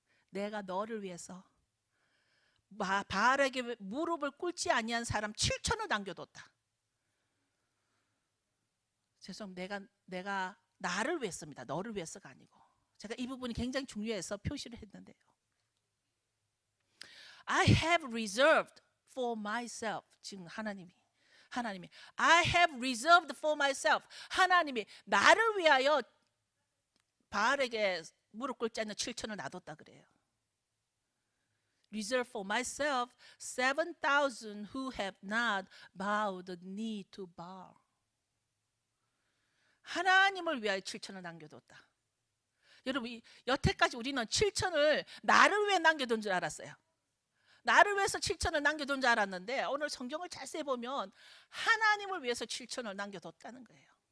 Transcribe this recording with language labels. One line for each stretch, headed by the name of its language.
Korean: 내가 너를 위해서 바알에게 무릎을 꿇지 아니한 사람 7천을 남겨뒀다. 죄송합니다. 내가 나를 위해서입니다. 너를 위해서가 아니고. 제가 이 부분이 굉장히 중요해서 표시를 했는데요.
English: I have reserved for myself.
Korean: 지금 하나님이
English: I have reserved for myself.
Korean: 하나님이 나를 위하여 바알에게 무릎 꿇지 않는 7천을 놔뒀다 그래요.
English: Reserve for myself 7,000 who have not bowed the knee to Baal.
Korean: 하나님을 위하여 7천을 남겨뒀다. 여러분 여태까지 우리는 7천을 나를 위해 남겨둔 줄 알았어요. 나를 위해서 7천을 남겨둔 줄 알았는데 오늘 성경을 자세히 보면 하나님을 위해서 7천을 남겨뒀다는 거예요.